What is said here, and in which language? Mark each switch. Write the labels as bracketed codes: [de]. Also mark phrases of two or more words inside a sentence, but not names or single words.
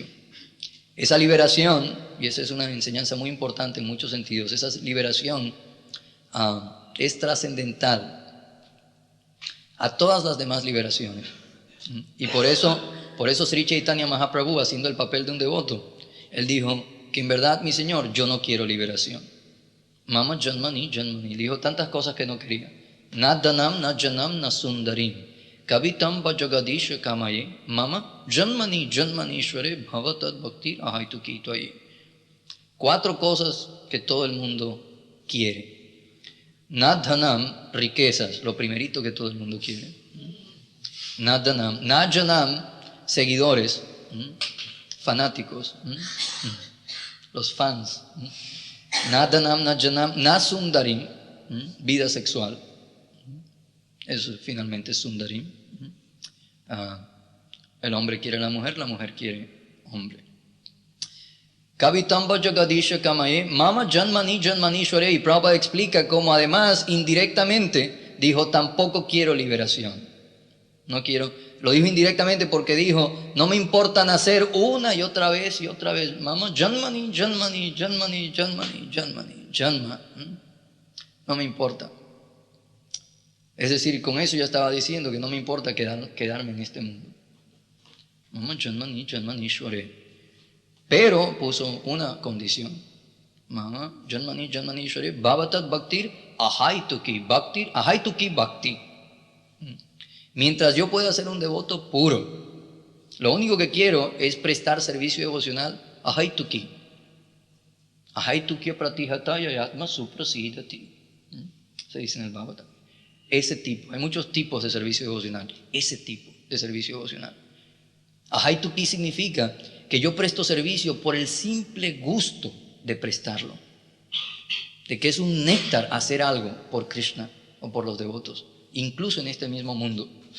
[es] Esa liberación, y esa es una enseñanza muy importante en muchos sentidos, esa liberación es trascendental a todas las demás liberaciones. Y por eso Sri Chaitanya Mahaprabhu, haciendo el papel de un devoto, él dijo que en verdad, mi Señor, yo no quiero liberación. [sa] मम जन्मनि जन्मनि. [es] Dijo tantas cosas que no quería. [sa] न धनं न जनं न सुन्दरीं कवितां वजगदीश कामये. मम जन्मनि जन्मनि श्वरे भवताद् भक्ति अहैतु तोये. [es] 4 cosas que todo el mundo quiere. [sa] न धनं, [es] riquezas, lo primerito que todo el mundo quiere. [sa] न धनं न जनं, [es] seguidores, fanáticos, los fans. [sa] नदनं नजनं नसुन्दरीं, [es] vida sexual. Eso finalmente es sundarim. El hombre quiere a la mujer quiere hombre. [sa] कवितम्ब जगदीश कामये मम जन्मनि जन्मनि श्वरे. [es] Y Prabhupada explica cómo además indirectamente dijo, tampoco quiero liberación. No quiero. Lo dijo indirectamente porque dijo, no me importa nacer una y otra vez, [sa] मम जन्मनि जन्मनि जन्मनि जन्मनि जन्मनि जन्म. [es] No me importa. Es decir, con eso ya estaba diciendo que no me importa quedarme en este mundo. [sa] मम जन्मनि जन्मनि श्वरे. [es] Pero puso una condición. [sa] मम जन्मनि जन्मनि श्वरे भवतात् भक्तिर् अहैतुकी भक्ति. [es] Mientras yo pueda ser un devoto puro, lo único que quiero es prestar servicio devocional a Ahaituki. [sa] अहैतुकी प्रतिहतया यत्म सुप्रसीदति. [es] Se dice en el Bhagavatam. Ese tipo, hay muchos tipos de servicio devocional. Ese tipo de servicio devocional. Ahaituki significa que yo presto servicio por el simple gusto de prestarlo. De que es un néctar hacer algo por Krishna o por los devotos, incluso en este mismo mundo.